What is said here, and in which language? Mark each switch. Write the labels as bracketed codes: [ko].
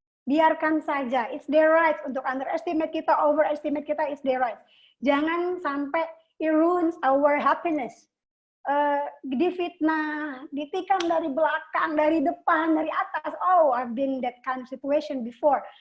[id] Biarkan saja. [en] It's their right untuk underestimate kita, overestimate kita, it's their right. [id] Jangan sampai [en] it ruins our happiness. [id] Difitnah, ditikam dari belakang, dari depan, dari atas. [en] Oh, I've been that kind of situation before.